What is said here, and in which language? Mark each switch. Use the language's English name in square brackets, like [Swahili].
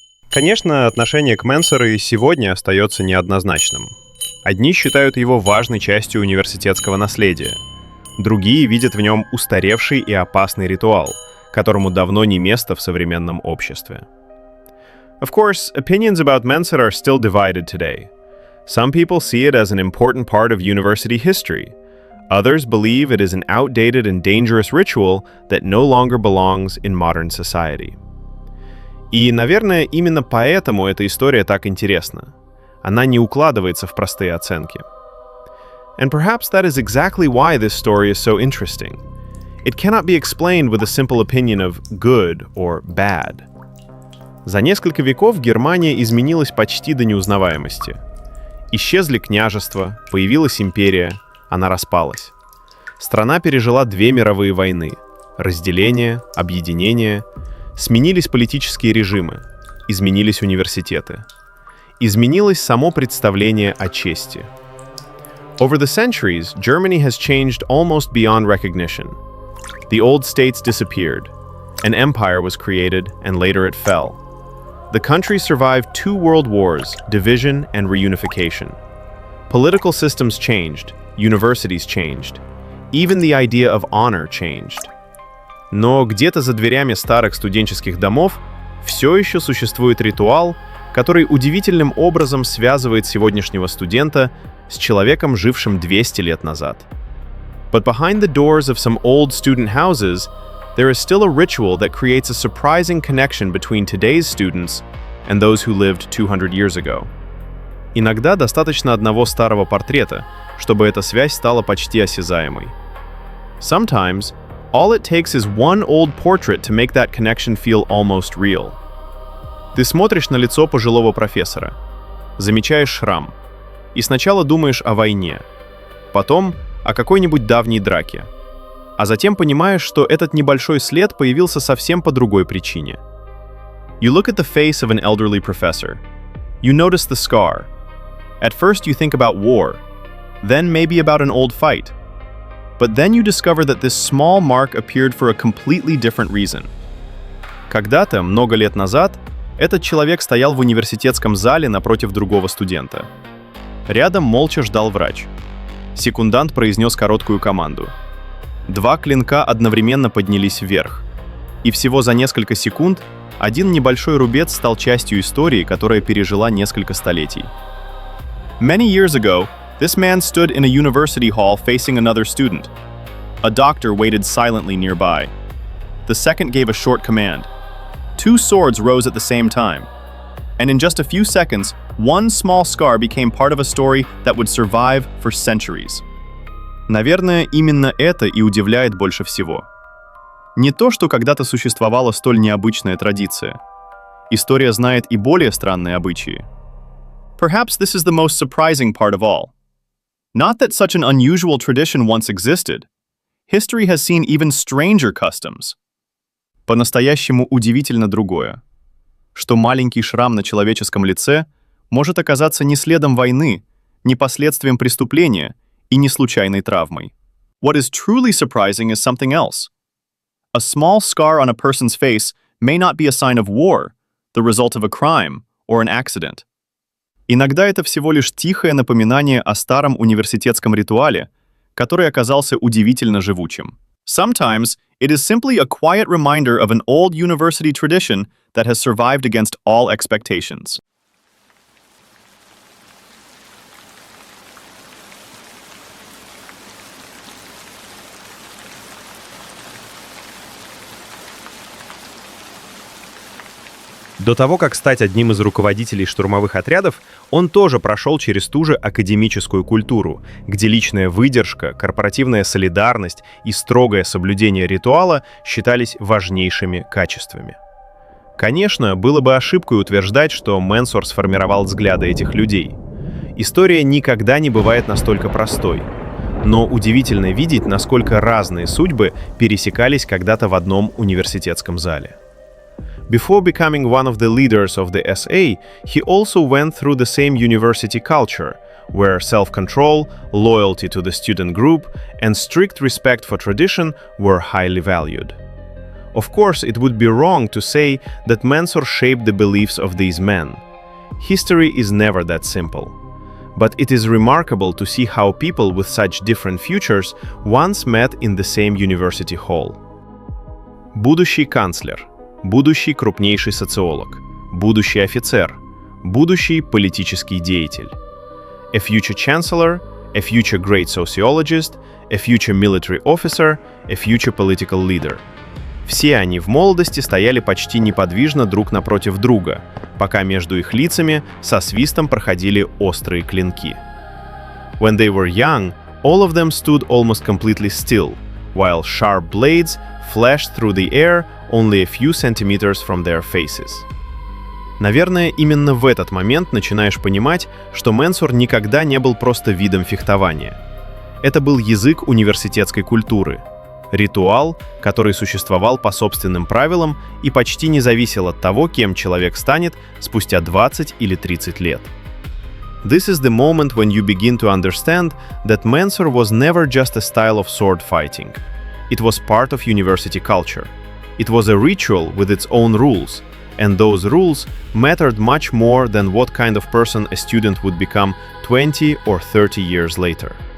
[Russian] Конечно, отношение к Менсеру и сегодня остается неоднозначным. Одни считают его важной частью университетского наследия. Другие видят в нем устаревший и опасный ритуал, которому давно не место в современном обществе. [English] Of course, opinions about Menser are still divided today. Some people see it as an important part of university history. Others believe it is an outdated and dangerous ritual that no longer belongs in modern society. [Russian] И, наверное, именно поэтому эта история так интересна. Она не укладывается в простые оценки. [English] And perhaps that is exactly why this story is so interesting. It cannot be explained with a simple opinion of good or bad. [Russian] За несколько веков Германия изменилась почти до неузнаваемости. Исчезли княжества, появилась империя, она распалась. Страна пережила 2 мировые войны. Разделение, объединение. Сменились политические режимы. Изменились университеты. Изменилось само представление о чести. [English] Over the centuries, Germany has changed almost beyond recognition. The old states disappeared. An empire was created, and later it fell. The country survived 2 world wars, division and reunification. Political systems changed, universities changed. Even the idea of honor changed. [Russian] Но где-то за дверями старых студенческих домов все еще существует ритуал, который удивительным образом связывает сегодняшнего студента с человеком, жившим 200 лет назад. [English] But behind the doors of some old student houses, there is still a ritual that creates a surprising connection between today's students and those who lived 200 years ago. [Russian] Иногда достаточно одного старого портрета, чтобы эта связь стала почти осязаемой. [English] Sometimes, all it takes is one old portrait to make that connection feel almost real. [Russian] Ты смотришь на лицо пожилого профессора, замечаешь шрам, и сначала думаешь о войне, потом о какой-нибудь давней драке, а затем понимаешь, что этот небольшой след появился совсем по другой причине. [English] You look at the face of an elderly professor. You notice the scar. At first you think about war, then maybe about an old fight. But then you discover that this small mark appeared for a completely different reason. [Russian] Когда-то, много лет назад, этот человек стоял в университетском зале напротив другого студента. Рядом молча ждал врач. Секундант произнес короткую команду. 2 клинка одновременно поднялись вверх. И всего за несколько секунд один небольшой рубец стал частью истории, которая пережила несколько столетий. [English] Many years ago, this man stood in a university hall facing another student. A doctor waited silently nearby. The second gave a short command. 2 swords rose at the same time. And in just a few seconds, one small scar became part of a story that would survive for centuries. [Russian] Наверное, именно это и удивляет больше всего. Не то, что когда-то существовала столь необычная традиция. История знает и более странные обычаи. [English] Perhaps this is the most surprising part of all. Not that such an unusual tradition once existed. History has seen even stranger customs. [Russian] По-настоящему удивительно другое, что маленький шрам на человеческом лице может оказаться не следом войны, не последствием преступления и не случайной травмой. [English] What is truly surprising is something else. A small scar on a person's face may not be a sign of war, the result of a crime or an accident. [Russian] Иногда это всего лишь тихое напоминание о старом университетском ритуале, который оказался удивительно живучим. [English] Sometimes it is simply a quiet reminder of an old university tradition that has survived against all expectations. [Russian] До того, как стать одним из руководителей штурмовых отрядов, он тоже прошел через ту же академическую культуру, где личная выдержка, корпоративная солидарность и строгое соблюдение ритуала считались важнейшими качествами. Конечно, было бы ошибкой утверждать, что Менсор сформировал взгляды этих людей. История никогда не бывает настолько простой. Но удивительно видеть, насколько разные судьбы пересекались когда-то в одном университетском зале. [English] Before becoming one of the leaders of the SA, he also went through the same university culture, where self-control, loyalty to the student group, and strict respect for tradition were highly valued. Of course, it would be wrong to say that Mentor shaped the beliefs of these men. History is never that simple. But it is remarkable to see how people with such different futures once met in the same university hall. [Russian] Будущий канцлер, будущий крупнейший социолог, будущий офицер, будущий политический деятель. [English] A future chancellor, a future great sociologist, a future military officer, a future political leader. [Russian] Все они в молодости стояли почти неподвижно друг напротив друга, пока между их лицами со свистом проходили острые клинки. [English] When they were young, all of them stood almost completely still, while sharp blades flashed through the air only a few centimeters from their faces. [Russian] Наверное, именно в этот момент начинаешь понимать, что Менсор никогда не был просто видом фехтования. Это был язык университетской культуры, ритуал, который существовал по собственным правилам и почти не зависел от того, кем человек станет спустя 20 или 30 лет. [English] This is the moment when you begin to understand that Mentor was never just a style of sword fighting. It was part of university culture. It was a ritual with its own rules, and those rules mattered much more than what kind of person a student would become 20 or 30 years later.